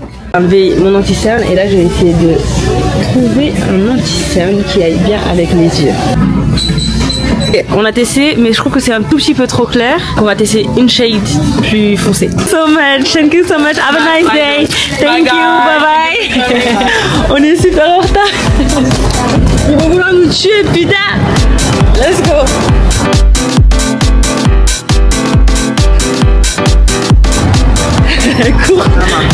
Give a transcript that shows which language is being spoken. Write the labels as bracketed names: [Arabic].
[French] J'ai enlevé mon anti-cerne et là je vais essayer de trouver un anti-cerne qui aille bien avec mes yeux. Okay, on a testé mais je trouve que c'est un tout petit peu trop clair. On va tester une shade plus foncée. [English] So much, thank you so much, have a nice day. Thank you, bye bye. [French] On est super en retard. Ils vont vouloir nous tuer, putain. [English] Let's go. [French] Cours.